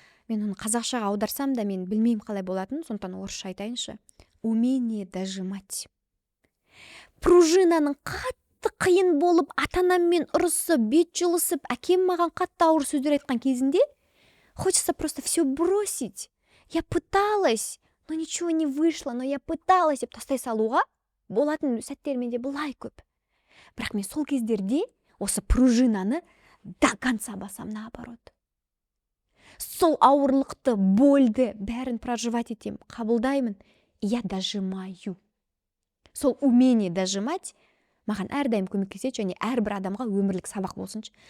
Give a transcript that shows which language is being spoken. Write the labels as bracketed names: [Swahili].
[Kazakh] Мен оны қазақшаға аударсам да мен білмеймін қалай болатын, сондықтан орысша айтайыншы. [Russian] Умение дожимать. [Kazakh] Пружинаның қатты қиын болып, ата-анаммен ұрысып, бет жылысып, әкем маған қатты ауыр сөздер айтқан кезінде, [Russian] хочется просто все бросить. Я пыталась, но ничего не вышло, но я пыталась [Kazakh] деп тастай салуға болатын сәттер менде былай көп. Бірақ мен сол кездерде осы пружинаны [Russian] до конца [Kazakh] басам, [Russian] наоборот. [Kazakh] сол ауырлықты, больді бәрін проживать етем, қабылдаймын. [Russian] Я дожимаю. [Kazakh] Сол [Russian] умение дожимать [Kazakh] маған әрдайым көмектеседі, және әрбір адамға өмірлік сабақ болсыншы.